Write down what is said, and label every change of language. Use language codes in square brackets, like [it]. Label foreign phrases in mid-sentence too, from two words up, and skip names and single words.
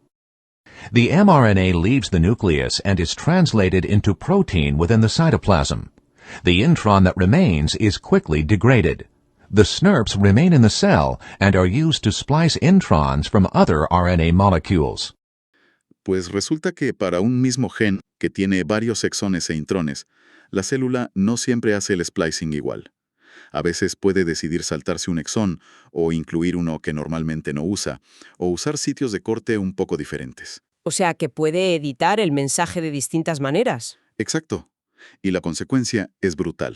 [en] The mRNA leaves the nucleus and is translated into protein within the cytoplasm. The intron that remains is quickly degraded. The SNRPs remain in the cell and are used to splice introns from other RNA molecules. [es] Pues resulta que para un mismo gen que tiene varios exones e intrones, la célula no siempre hace el splicing igual. A veces puede decidir saltarse un exón o incluir uno que normalmente no usa, o usar sitios de corte un poco diferentes. O sea, que puede editar el mensaje de distintas maneras. Exacto. Y la consecuencia es brutal.